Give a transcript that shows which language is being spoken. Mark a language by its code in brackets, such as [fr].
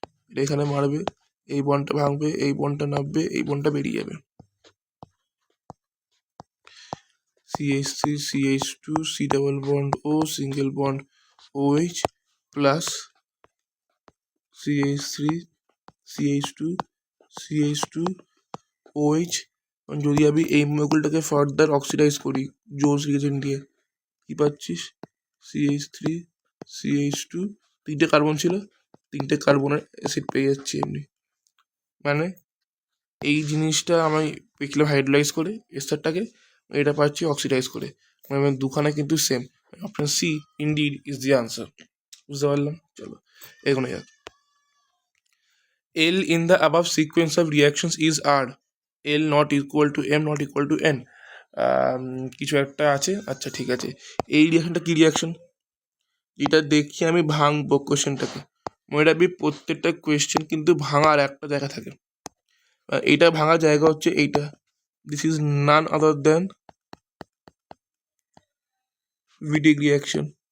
[bn] এটা এখানে মারবে, এই বন্ডটা ভাঙবে, এই বন্ডটা নামবে, এই বন্ডটা বেরিয়ে যাবে, [en] CH3 CH2 C double bond O single bond OH plus CH3 CH2 CH2 OH। [bn] যদি আমি এই মলিকুলটাকে ফার্দার অক্সিডাইজ করি জোন্স রিয়েজেন্ট দিয়ে, কি পাচ্ছিস? CH3 CH2, তিনটে কার্বন ছিল, তিনটে কার্বনের অ্যাসিড পেয়ে যাচ্ছি এমনি। মানে এই জিনিসটা আমি পেয়েছিলাম হাইড্রোলাইজ করে এস্টারটাকে, এটা পাচ্ছি অক্সিডাইজ করে, মানে দুখানে কিন্তু same. [en] Option C indeed is the answer. [bn] বুঝতে পারলাম, চলো এগোনো যাক। [en] L in the above sequence of reactions is R, L not equal to M not equal to N, [bn] কিছু একটা আছে। আচ্ছা ঠিক আছে, এই রিয়াকশনটা কি রিয়াকশন, এটা দেখি আমি ভাঙবো কোয়েশ্চেনটাকে। মনে রাখবি প্রত্যেকটা কোয়েশ্চেন কিন্তু ভাঙার একটা জায়গা থাকে, এইটা ভাঙার জায়গা হচ্ছে এইটা। [en] This is none other than ভিডিক reaction.